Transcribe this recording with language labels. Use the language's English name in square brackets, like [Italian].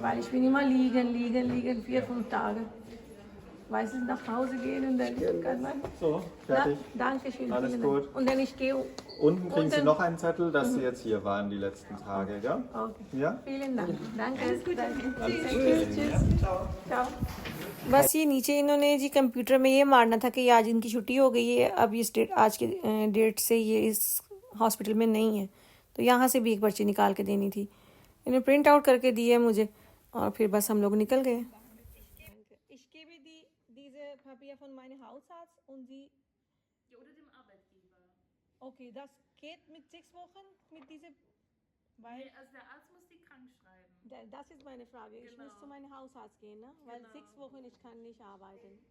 [German] Weil ich bin immer liegen, 4-5 Tage. Weiß ich, nach Hause gehen und dann kann man. So, fertig. Na, danke schön. Alles vielen gut. Dank. Und dann ich gehe. Unten kriegen Sie noch einen Zettel, dass Sie jetzt hier waren die letzten Tage, ja? Okay. Ja? Vielen Dank. Danke. Alles gut. Tschüss. Ciao. [Hindi] बस ये नीचे इन्होंने जी computer में ये मारना था कि आज इनकी छुट्टी हो गई है, अब इस डेट, आज के डेट से ये इस हॉस्पिटल में नहीं है। तो यहाँ से भी एक पर्ची निकाल के देनी थी। इन्होंने प्रिंट आउट करके दी है मुझे और फिर बस हम लोग निकल गए। [German] Ich gebe diese Papiere von meinem Hausarzt und Sie. Ja, oder dem Arbeitgeber. Okay, das geht mit 6 Wochen mit dieser. Weil Nee, also der Arzt muss die krank schreiben. das ist meine Frage. Ich muss zu meinem Hausarzt gehen, ne? Weil 6 Wochen ich kann nicht arbeiten.